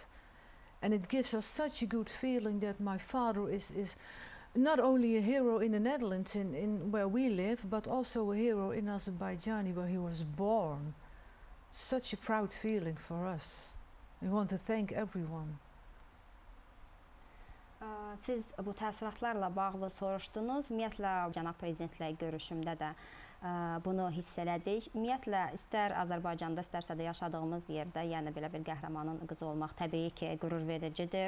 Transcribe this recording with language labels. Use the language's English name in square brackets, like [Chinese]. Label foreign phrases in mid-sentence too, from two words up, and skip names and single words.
[English] And it gives us such a good feeling that my father is not only a hero in the Netherlands, in where we live, but also a hero in Azerbaijan, where he was born. Such a proud feeling for us. We want to thank everyone. [Azerbaijani] Siz bu təəssüratlarla bağlı soruşdunuz. Ümumiyyətlə, cənab prezidentlə görüşümdə də bunu hiss elədik. Ümumiyyətlə, istər Azərbaycanda, istərsə də yaşadığımız yerdə, yəni belə bir qəhrəmanın qızı olmaq təbii ki, qürur vericidir.